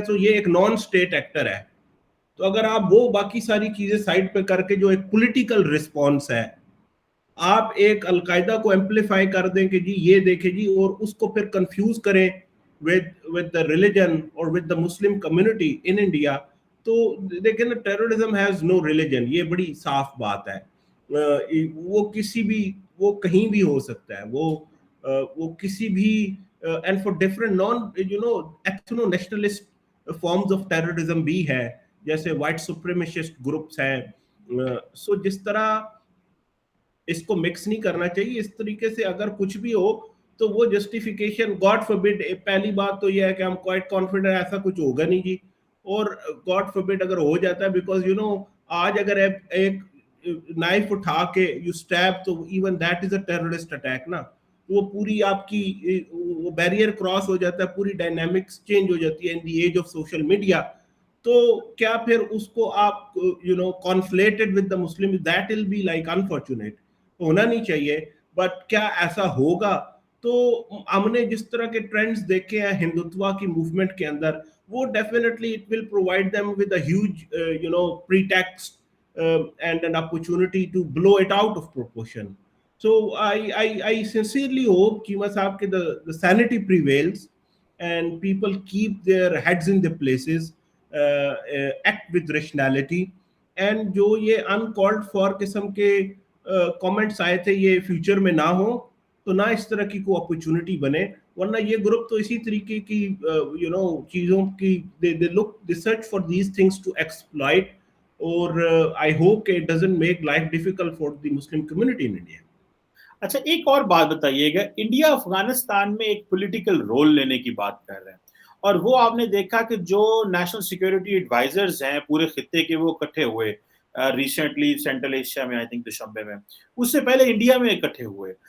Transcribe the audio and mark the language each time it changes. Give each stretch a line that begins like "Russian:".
Urdu: تو یہ ایک نان اسٹیٹ ایکٹر ہے. تو اگر آپ وہ باقی ساری چیزیں سائڈ پہ کر کے جو ایک پولیٹیکل رسپانس ہے آپ ایک القاعدہ کو ایمپلیفائی کر دیں کہ جی یہ دیکھیں جی اور اس کو پھر کنفیوز کریں
English: with the religion or with the Muslim community in India,
Urdu: تو دیکھیں نا
English: terrorism has no religion.
Urdu: یہ بڑی صاف بات ہے. وہ کسی بھی وہ کہیں بھی ہو سکتا ہے. وہ کسی بھی
English: and for different ethno nationalist forms of terrorism
Urdu: بھی ہے جیسے
English: white supremacist groups ہیں.
Urdu: سو جس طرح اس کو مکس نہیں کرنا چاہیے. اس طریقے سے اگر کچھ بھی ہو تو وہ جسٹیفیکیشن گاڈ فوربڈ. پہلی بات تو یہ ہے کہ ہم کوائٹ کانفیڈنٹ ایسا کچھ ہوگا نہیں جی. اور گاڈ فوربڈ اگر ہو جاتا ہے بیکاز آج اگر ایک نائف اٹھا کے یو اسٹیب تو
English: even that is a terrorist attack
Urdu: نا. وہ پوری آپ کی وہ بیریئر کراس ہو جاتا ہے, پوری ڈائنامکس چینج ہو جاتی ہے
English: In the age of social media.
Urdu: تو کیا پھر اس کو آپ
English: conflated with the Muslim, that will be like unfortunate.
Urdu: ہونا نہیں چاہیے. بٹ کیا ایسا ہوگا؟ تو ہم نے جس طرح کے ٹرینڈز دیکھے ہیں ہندوتوا کی موومنٹ کے اندر وہ
English: definitely it will provide them with a huge pretext and an opportunity to blow it out of proportion. So I sincerely hope Cheema Saab ke the sanity prevails and people keep their heads in their places, act with rationality.
Urdu: And جو یہ uncalled for قسم کے comments آئے تھے یہ future میں نہ ہو تو نہ اس طرح کی کوئی اپرچونٹی بنے. ورنہ یہ گروپ تو اسی طریقے کی چیزوں کی
English: they search for these things to exploit. اور I hope it doesn't make life difficult for the Muslim community in India.
Urdu: اچھا ایک اور بات بتائیے گا, انڈیا افغانستان میں ایک پولیٹیکل رول لینے کی بات کر رہے ہیں اور وہ آپ نے دیکھا کہ جو نیشنل سیکیورٹی ایڈوائزرز ہیں پورے خطے کے وہ اکٹھے ہوئے ریسنٹلی سینٹرل ایشیا میں, آئی تھنک دوشنبے میں, اس سے پہلے انڈیا میں اکٹھے ہوئے.